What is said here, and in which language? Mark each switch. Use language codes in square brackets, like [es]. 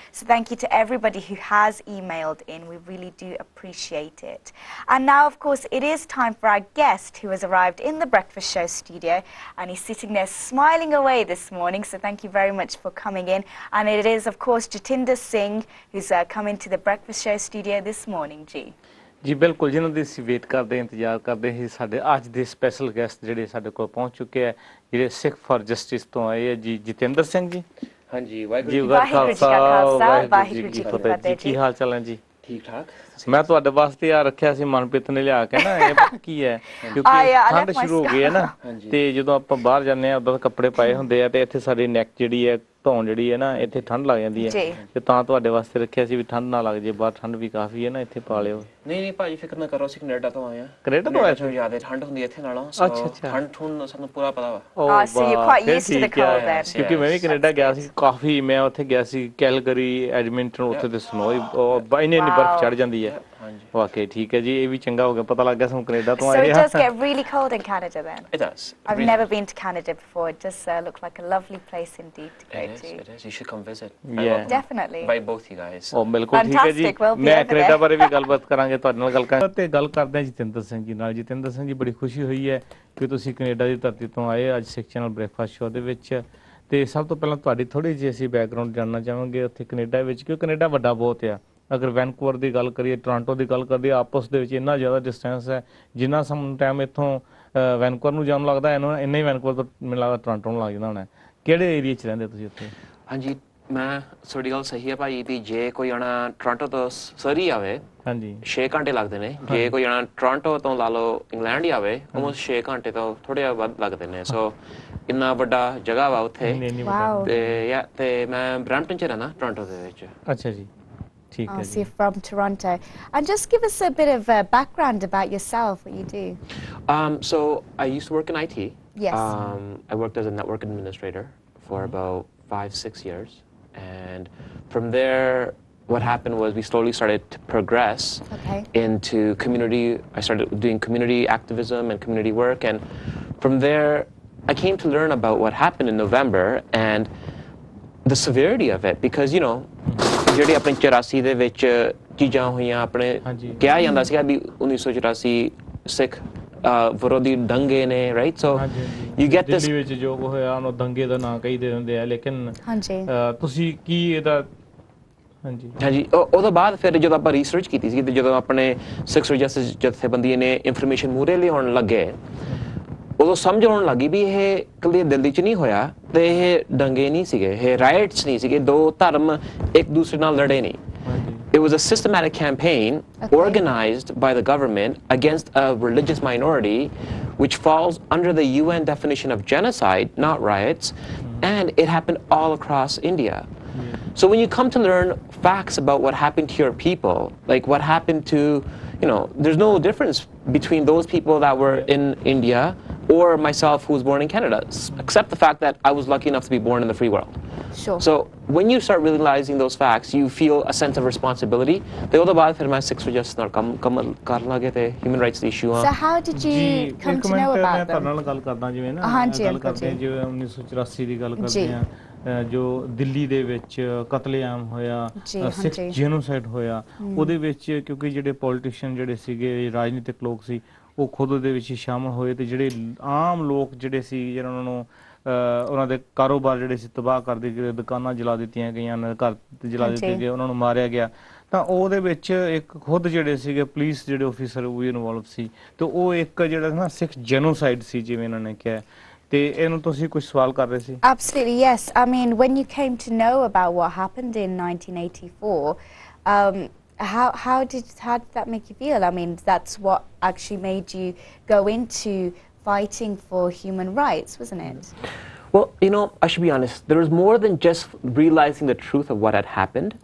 [en] So thank you to everybody who has emailed in. We really do appreciate it. And now, of course, it is time for our guest who has arrived in the Breakfast Show studio, and he's sitting there smiling away this morning. So thank you very much for coming in. And it is, of course, Jatinder Singh, who's come into the Breakfast Show studio this morning, Ji. [pa] ਜੀ ਬਿਲਕੁਲ, ਜਿਨ੍ਹਾਂ ਦੀ ਅਸੀਂ wait ਕਰਦੇ ਇੰਤਜ਼ਾਰ ਕਰਦੇ ਸੀ, ਸਾਡੇ ਅੱਜ ਦੇ ਸਪੈਸ਼ਲ ਗੈਸਟ ਜਿਹੜੇ ਸਾਡੇ ਕੋਲ ਪਹੁੰਚ ਚੁੱਕੇ ਆ, ਜਿਹੜੇ ਸਿੱਖ ਫॉर ਜਸਟਿਸ ਤੋਂ ਆਏ ਆ ਜੀ, ਜਤਿੰਦਰ ਸਿੰਘ ਜੀ। ਹਾਂਜੀ, ਵਾਹਿਗੁਰੂ ਜੀ ਕਾ ਖਾਲਸਾ, ਵਾਹਿਗੁਰੂ ਜੀ ਕੀ ਫਤਿਹ ਜੀ। ਕੀ ਹਾਲ ਚਾਲ ਹੈ ਜੀ? ਠੀਕ ਠਾਕ। ਮੈਂ ਤੁਹਾਡੇ ਵਾਸਤੇ ਆ ਰੱਖਿਆ ਸੀ ਮਨਪ੍ਰੀਤ ਨੇ ਲਿਆ ਕੇ ਨਾ, ਇਹ ਪਤਾ ਕੀ ਹੈ, ਕਿਉਂਕਿ ਠੰਡ ਸ਼ੁਰੂ ਹੋ ਗਈ ਹੈ ਨਾ, ਤੇ ਜਦੋਂ ਆਪਾਂ ਬਾਹਰ ਜਾਂਦੇ ਆ ਉਦੋਂ ਕੱਪੜੇ ਪਾਏ ਹੁੰਦੇ ਆ, ਤੇ ਇੱਥੇ ਸਾਡੀ ਨੈਕ ਜਿਹੜੀ ਹੈ, ਧੌਣ ਜਿਹੜੀ ਹੈ ਨਾ, ਇੱਥੇ ਠੰਡ ਲੱਗ ਜਾਂਦੀ ਹੈ, ਤੇ ਤਾਂ ਤੁਹਾਡੇ ਵਾਸਤੇ ਰੱਖਿਆ ਸੀ ਵੀ ਠੰਡ ਨਾ ਲੱਗ ਜੇ, ਬਾਹਰ ਠੰਡ ਵੀ ਕਾਫੀ ਹੈ ਨਾ, ਇੱਥੇ ਪਾ ਲਿਓ। ਨਹੀਂ ਨਹੀਂ ਭਾਜੀ, ਫਿਕਰ ਨਾ ਕਰੋ, ਅਸੀਂ ਕੈਨੇਡਾ ਤੋਂ ਆਏ ਆ। ਕੈਨੇਡਾ ਤੋਂ ਆਏ? ਜ਼ਿਆਦਾ ਠੰਡ ਹੁੰਦੀ ਇੱਥੇ ਨਾਲੋਂ। ਠੰਡ ਠੁੰਡ ਸਾਨੂੰ ਪੂਰਾ ਪਤਾ ਵਾ। [en] So you're quite used to the cold then. [pa] ਕਿਉਂਕਿ ਮੈਂ ਵੀ ਕੈਨੇਡਾ ਗਿਆ ਸੀ ਕਾਫੀ, ਮੈਂ ਉੱਥੇ ਗਿਆ ਸੀ ਕੈਲਗਰੀ, ਐਡਮਿੰਟਨ, ਉੱਥੇ ਤੇ ਸਨੋ ਇੰਨੀ ਬਰਫ਼ ਚੜ ਜਾਂਦੀ ਹੈ। ਵਾਕਈ ਠੀਕ ਹੈ ਜੀ, ਇਹ ਵੀ ਚੰਗਾ ਹੋ ਗਿਆ, ਪਤਾ ਲੱਗ ਗਿਆ ਸਾਨੂੰ ਕੈਨੇਡਾ ਤੋਂ ਆਏ ਆ। [en] So it does get really cold in Canada then? It does. I've never been to Canada before. It does look like a lovely place indeed to go to. It is. You should come visit. Yeah. Definitely. By both you guys. [pa] ਬਿਲਕੁਲ ਠੀਕ ਹੈ ਜੀ। ਮੈਂ Canada ਬਾਰੇ ਵੀ ਗੱਲਬਾਤ ਕਰਾਂਗੇ, ਤੁਹਾਡੇ ਨਾਲ ਗੱਲ ਕਰਾਂਗੇ, ਤੇ ਗੱਲ ਕਰਦੇ ਹਾਂ ਜਤਿੰਦਰ ਸਿੰਘ ਜੀ ਨਾਲ। ਜਤਿੰਦਰ ਸਿੰਘ ਜੀ, ਬੜੀ ਖੁਸ਼ੀ ਹੋਈ ਹੈ ਕਿ ਤੁਸੀਂ ਕੈਨੇਡਾ ਦੀ ਧਰਤੀ ਤੋਂ ਆਏ ਅੱਜ ਸਿੱਖ ਚੈਨਲ ਬ੍ਰੇਕਫਾਸਟ ਸ਼ੋਅ ਦੇ ਵਿੱਚ। ਤੇ ਸਭ ਤੋਂ ਪਹਿਲਾਂ ਤੁਹਾਡੀ ਥੋੜੀ ਜਿਹੀ ਅਸੀਂ ਬੈਕਗਰਾਉਂਡ ਜਾਣਨਾ ਚਾਹਾਂਗੇ ਉੱਥੇ ਕੈਨੇਡਾ ਵਿੱਚ, ਕਿਉਂਕਿ ਕੈਨੇਡਾ ਵੱਡਾ ਬਹੁਤ ਆ। ਅਗਰ ਵੈਨਕੂਵਰ ਦੀ ਗੱਲ ਕਰੀਏ, ਟੋਰਾਂਟੋ ਦੀ ਗੱਲ ਕਰੀਏ, ਆਪਸ ਦੇ ਵਿੱਚ ਇੰਨਾ ਜ਼ਿਆਦਾ ਡਿਸਟੈਂਸ ਹੈ, ਜਿੰਨਾ ਸਮ ਟਾਈਮ ਇੱਥੋਂ ਵੈਨਕੂਵਰ ਨੂੰ ਜਾਣ ਲੱਗਦਾ, ਇੰਨਾ ਹੀ ਵੈਨਕੂਵਰ ਤੋਂ ਮੈਨੂੰ ਲੱਗਦਾ ਟੋਰਾਂਟੋ ਨੂੰ ਲੱਗ ਜਾਂਦਾ ਹੋਣਾ। ਕਿਹੜੇ ਏਰੀਆ 'ਚ ਰਹਿੰਦੇ ਤੁਸੀਂ ਉੱਥੇ? ਹਾਂਜੀ, ਮੈਂ ਤੁਹਾਡੀ ਗੱਲ ਸਹੀ ਹੈ ਭਾਈ, ਵੀ ਜੇ ਕੋਈ ਆਣਾ ਟੋਰਾਂਟੋ ਤੋਂ ਸਰੀ ਆਵੇ, ਹਾਂਜੀ 6 ਘੰਟੇ ਲੱਗਦੇ ਨੇ। ਜੇ ਕੋਈ ਆਣਾ ਟੋਰਾਂਟੋ ਤੋਂ ਲਾ ਲਓ ਇੰਗਲੈਂਡ ਹੀ ਆਵੇ, ਆਲਮੋਸਟ 6 ਘੰਟੇ ਤੋਂ ਥੋੜੇ ਵੱਧ ਲੱਗਦੇ ਨੇ। ਸੋ ਇੰਨਾ ਵੱਡਾ ਜਗ੍ਹਾ ਵਾ ਉੱਥੇ। ਤੇ ਮੈਂ ਬਰੈਂਪਟਨ 'ਚ ਰਹਿਣਾ, ਟੋਰਾਂਟੋ ਦੇ ਵਿੱਚ। ਅੱਛਾ ਜੀ। [en] Oh, so you're from Toronto. And just give us a bit of background about yourself, what you do. So I used to work in IT. Yes. I worked as a network administrator for about 5-6 years. And from there, what happened was we slowly started to progress into community. I started doing community activism and community work. And from there, I came to learn about what happened in November and the severity of it. Because, you know, [pa] ਜਿਹੜੇ ਆਪਣੇ 84 ਦੇ ਵਿੱਚ ਚੀਜ਼ਾਂ ਹੋਈਆਂ ਆਪਣੇ ਕਿਹਾ ਜਾਂਦਾ ਸੀਗਾ ਵੀ 1984 ਸਿੱਖ ਵਿਰੋਧੀ ਦੰਗੇ ਨੇ [en] right so you get this [pa] ਦਿੱਲੀ ਵਿੱਚ ਜੋ ਹੋਇਆ ਉਹਨੂੰ ਦੰਗੇ ਦਾ ਨਾਂ ਕਹੀ ਦੇ ਦਿੰਦੇ ਆ ਲੇਕਿਨ ਤੁਸੀਂ ਕੀ ਇਹਦਾ ਹਾਂਜੀ ਉਹਦੇ ਬਾਅਦ ਫਿਰ ਜਦੋਂ ਆਪਾਂ ਰਿਸਰਚ ਕੀਤੀ ਸੀ ਤੇ ਜਦੋਂ ਆਪਣੇ ਸਿੱਖ ਜਸਟਿਸ ਜਥੇਬੰਦੀਆਂ ਨੇ ਇਨਫੋਰਮੇਸ਼ਨ ਮੂਹਰੇ ਲਿਆਉਣ ਲੱਗੇ ਉਦੋਂ ਸਮਝ ਆਉਣ ਲੱਗੀ ਵੀ ਇਹ ਕੱਲੀ ਦਿੱਲੀ 'ਚ ਨਹੀਂ ਹੋਇਆ ਤੇ ਇਹ ਦੰਗੇ ਨਹੀਂ ਸੀਗੇ ਇਹ ਰਾਈਟਸ ਨਹੀਂ ਸੀਗੇ ਦੋ ਧਰਮ ਇੱਕ ਦੂਸਰੇ ਨਾਲ ਲੜੇ ਨਹੀਂ [en] It was a systematic campaign organized by the government against a religious minority which falls under the UN definition of genocide, not riots, and it happened all across India. So when you come to learn facts about what happened to your people, like what happened to, you know, there's no difference between those people that were in India or myself who was born in Canada, except the fact that I was lucky enough to be born in the free world. Sure. So when you start realizing those facts, you feel a sense of responsibility. [pa] ਤੇ ਉਹਦੇ ਬਾਅਦ ਫਿਰ ਮੈਂ ਸਿੱਖ justice ਨਾਲ ਕੰਮ ਕਰਨ ਲੱਗੇ ਤੇ ਹਿਊਮਨ ਰਾਈਟਸ ਦੇ ਇਸ਼ੂ ਆ [en] So how did you come to know about them? [pa] ਮੈਂ ਤੁਹਾਡੇ ਨਾਲ ਗੱਲ ਕਰਦਾ ਜਿਵੇਂ ਨਾ ਗੱਲ ਕਰਦੇ ਜਿਵੇਂ 1984 ਦੀ ਗੱਲ ਕਰਦੇ ਆ ਜੋ ਦਿੱਲੀ ਦੇ ਵਿੱਚ ਕਤਲੇਆਮ ਹੋਇਆ ਸਿੱਖ ਜੈਨੋਸਾਈਡ ਹੋਇਆ ਉਹਦੇ ਵਿੱਚ ਕਿਉਂਕਿ ਜਿਹੜੇ ਪੋਲੀਟੀਸ਼ੀਅਨ ਜਿਹੜੇ ਸੀਗੇ ਰਾਜਨੀਤਿਕ ਲੋਕ ਸੀ ਉਹ ਖੁਦ ਉਹਦੇ ਵਿੱਚ ਸ਼ਾਮਲ ਹੋਏ ਤੇ ਜਿਹੜੇ ਆਮ ਲੋਕ ਜਿਹੜੇ ਸੀ ਜਿਹਨਾਂ ਨੂੰ ਉਹਨਾਂ ਦੇ ਕਾਰੋਬਾਰ ਜਿਹੜੇ ਸੀ ਤਬਾਹ ਕਰ ਦਿੱਤੇ ਗਏ ਦੁਕਾਨਾਂ ਜਲਾ ਦਿੱਤੀਆਂ ਗਈਆਂ ਘਰ ਜਲਾ ਦਿੱਤੇ ਗਏ ਉਹਨਾਂ ਨੂੰ ਮਾਰਿਆ ਗਿਆ ਤਾਂ ਉਹਦੇ ਵਿੱਚ ਇੱਕ ਖੁਦ ਜਿਹੜੇ ਸੀਗੇ ਪੁਲਿਸ ਜਿਹੜੇ ਆਫੀਸਰ ਉਹ ਵੀ ਇਨਵੋਲਵ ਸੀ ਤੇ ਉਹ ਇੱਕ ਜਿਹੜਾ ਨਾ ਸਿੱਖ ਜੈਨੋਸਾਈਡ ਸੀ ਜਿਵੇਂ ਇਹਨਾਂ ਨੇ ਕਿਹਾ ਤੇ ਇਹਨੂੰ ਤੁਸੀਂ ਕੁਝ ਸਵਾਲ ਕਰ ਰਹੇ ਸੀ [en] Absolutely, yes. I mean, when you came to know about what happened in 1984, how did that make you feel? I mean, that's what actually made you go into fighting for human rights, wasn't it? Well, you know, I should be honest. There was more than just realizing the truth of what had happened.